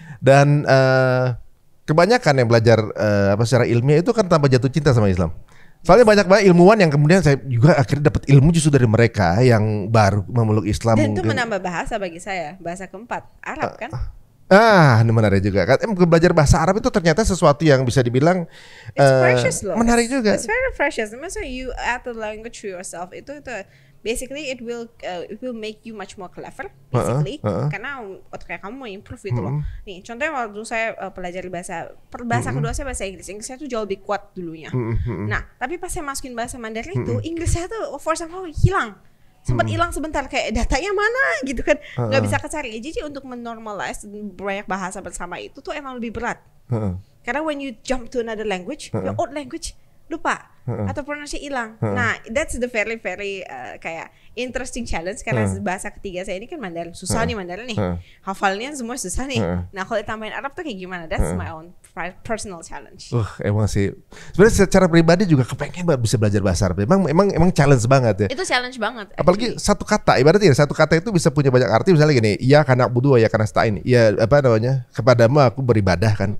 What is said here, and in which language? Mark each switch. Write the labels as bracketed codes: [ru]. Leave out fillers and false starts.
[id] Dan kebanyakan yang belajar secara ilmiah itu kan tanpa jatuh cinta sama Islam. Soalnya banyak ilmuwan yang kemudian saya juga akhirnya dapat ilmu justru dari mereka yang baru memeluk Islam. Dan itu menambah bahasa bagi saya, bahasa keempat, Arab kan? Ini menarik juga kan. Belajar bahasa Arab itu ternyata sesuatu yang bisa dibilang [en] precious [id] loh. Menarik juga. [en] It's very precious. [id] Maksudnya [en] you add the language to yourself [id] itu [en] basically it will make you much more clever basically, [id] karena otak kamu mau improve gitu loh. Nih contohnya waktu saya pelajari bahasa kedua saya bahasa Inggris saya tuh jauh lebih kuat dulunya. Nah tapi pas saya masukin bahasa Mandarin itu Inggris saya tuh [en] for somehow [id] hilang, sempat hilang sebentar, kayak datanya mana gitu kan, nggak bisa kecari. Jadi untuk menormalize banyak bahasa bersama itu tuh emang lebih berat. Karena [en] when you jump to another language, your old language [id] lupa atau pronunciasi hilang. Nah, [en] that's the very [id] kayak [en] interesting challenge [id] karena bahasa ketiga saya ini kan Mandarin. Susah nih Mandarin nih. Hafalnya semua susah nih. Nah, kalau ditambahin Arab tuh kayak gimana? [en] That's my own personal challenge. [id] Emang sih. Sebenarnya secara pribadi juga kepengen banget bisa belajar bahasa Arab. Emang challenge banget ya. Itu challenge banget. Apalagi satu kata, ibaratnya satu kata itu bisa punya banyak arti. Misalnya gini, iya karena budu, ya karena stain. Iya apa namanya? Kepadamu aku beribadah kan.